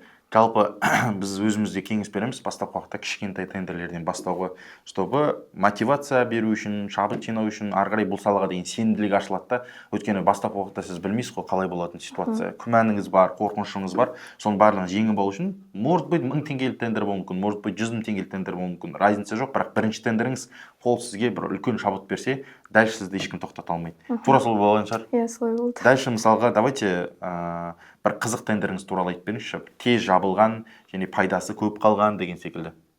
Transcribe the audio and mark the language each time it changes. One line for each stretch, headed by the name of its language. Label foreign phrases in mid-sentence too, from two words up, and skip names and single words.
Kazakh: Жалпы біз өзімізде кеңес береміз бастапқы уақытта кішкентай тендерлерден бастауға,
Russian: чтобы мотивация
Kazakh: беру үшін, шабыт жинау үшін, ары қарай бұл салаға деген сенімділік ашылады да. Өйткені бастапқы уақытта сіз білмейсіз ғой қалай болатын ситуация. Күмәніңіз бар, қорқынышыңыз бар. Соның барлығын жеңіп алу үшін,
Russian: может быть,
Kazakh: 1000 теңгелік тендер болуы мүмкін,
Russian: может быть,
Kazakh: 100 000 теңгелік тендер болуы мүмкін. Разница жоқ, бірақ бірінші тендеріңіз қол сізге бір үлкен шабыт берсе, дальше сізді ешкім тоқтата алмайды. Тура сол болған шығар. Иә, солай болды. Дальше мысалға давайте бір қызық тендеріңіз туралы айтып беріңізші. Тез жабылған және пайдасы көп қалған деген секілді.